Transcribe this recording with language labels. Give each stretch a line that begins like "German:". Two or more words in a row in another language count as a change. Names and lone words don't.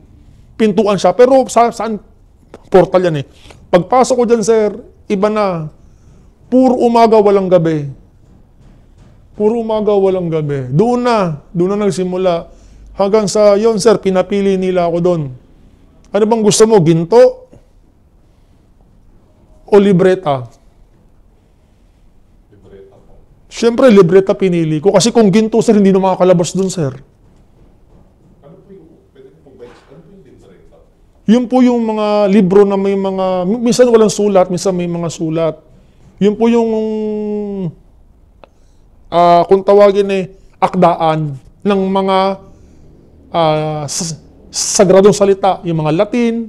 Filipino: Pintuan siya, pero saan portal yan eh. Pagpasok ko dyan, sir, iba na. Puro umaga, walang gabi. Puro umaga, walang gabi. Doon na nagsimula. Hanggang sa yon, sir, pinapili nila ako doon. Ano bang gusto mo, ginto? O libreta? libreta po. Siyempre, libreta pinili ko. Kasi kung ginto, sir, hindi na makakalabas doon, sir. Ano po yung, pwede po ba, ano po yung libreta? Yun po yung mga libro na may mga, minsan walang sulat, minsan may mga sulat. Yun po yung, kung tawagin akdaan ng mga sagradong salita, yung mga Latin.